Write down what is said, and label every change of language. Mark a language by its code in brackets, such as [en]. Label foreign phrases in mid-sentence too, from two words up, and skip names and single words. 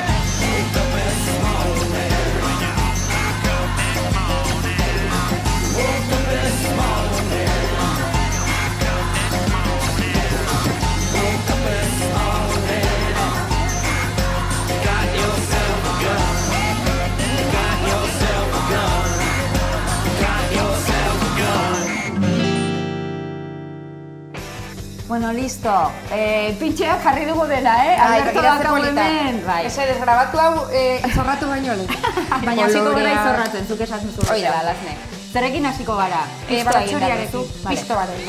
[en] Woke up this morning. Woke up this morning. Woke up this morning. Got yourself a gun. Got yourself a gun. Got yourself a gun. [es] Bueno, listo. [eu] Pintxeak jarri dugu dela, Alberto daukagu hemen. Bai. Mesedez, grabatu hau izorratu baino lehen. Baina hasiko gara izorratzen, zuk esaten zuen. Hoi da. Alazne. Zerekin hasiko gara? Baratxuriarekin. Pisto bat egingo.